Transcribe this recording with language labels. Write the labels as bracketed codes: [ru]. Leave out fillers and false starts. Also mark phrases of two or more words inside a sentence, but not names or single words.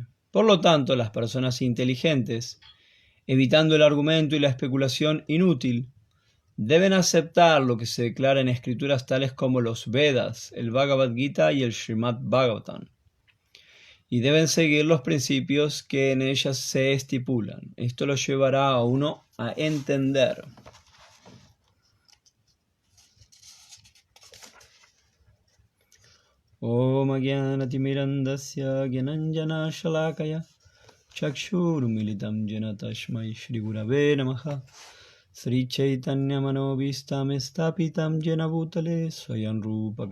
[es] Por lo tanto, las personas inteligentes, evitando el argumento y la especulación inútil, deben aceptar lo que se declara en escrituras tales como los Vedas, el Bhagavad Gita y el Srimad Bhagavatam, y deben seguir los principios que en ellas se estipulan. Esto lo llevará a uno a entender. [sa] ॐ अज्ञानतिमिरान्धस्य ज्ञानाञ्जन शलाकया चक्षुरुन्मीलितं येन तस्मै श्री गुरवे नमः श्री चैतन्य मनोऽभीष्टं स्थापितं येन भूतले स्वयं रूप